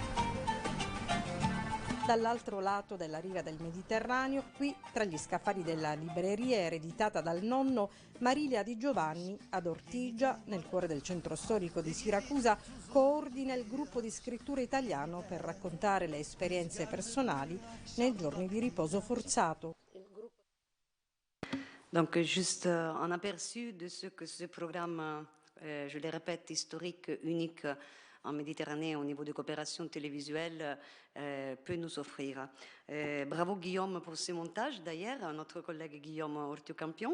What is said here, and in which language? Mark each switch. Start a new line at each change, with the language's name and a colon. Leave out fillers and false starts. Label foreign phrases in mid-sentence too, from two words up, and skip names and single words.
Italian: Dall'altro lato della riva del Mediterraneo, qui tra gli scaffali della libreria ereditata dal nonno, Marilia Di Giovanni, ad Ortigia, nel cuore del centro storico di Siracusa, coordina il gruppo di scrittura italiano per raccontare le esperienze personali nei giorni di riposo forzato.
French: Donc, juste un aperçu de ce que ce programme, je le répète, historique, unique en Méditerranée au niveau de coopération télévisuelle peut nous offrir. Bravo Guillaume pour ce montage, d'ailleurs, notre collègue Guillaume Ortieu-Campion.